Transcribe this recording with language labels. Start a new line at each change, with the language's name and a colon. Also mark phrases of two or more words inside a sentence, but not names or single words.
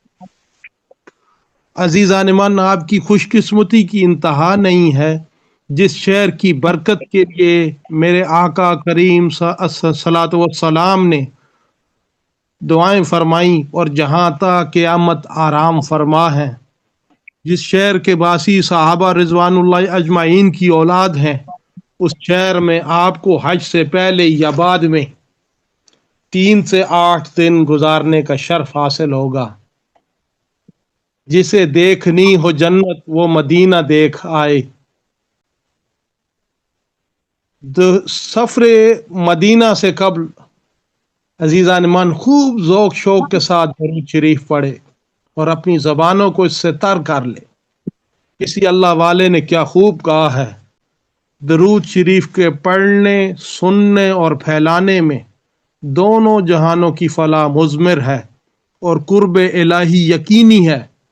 Urdu: عزیزان من، آپ کی خوش قسمتی کی انتہا نہیں ہے جس شہر کی برکت کے لیے میرے آقا کریم
Arabic: صلاۃ والسلام
Urdu: نے دعائیں فرمائیں اور جہاں تا قیامت آرام فرما ہے، جس شہر کے باسی صحابہ
Arabic: رضوان اللہ اجمعین
Urdu: کی اولاد ہیں، اس شہر میں آپ کو حج سے پہلے یا بعد میں 3 سے 8 دن گزارنے کا شرف حاصل ہوگا۔ جسے دیکھنی ہو جنت وہ مدینہ دیکھ آئے۔ سفر مدینہ سے قبل عزیزان من خوب ذوق شوق کے ساتھ درود شریف پڑھے اور اپنی زبانوں کو اس سے تر کر لے۔ کسی اللہ والے نے کیا خوب کہا ہے، درود شریف کے پڑھنے، سننے اور پھیلانے میں دونوں جہانوں کی فلاح مضمر ہے اور قرب الہی یقینی ہے۔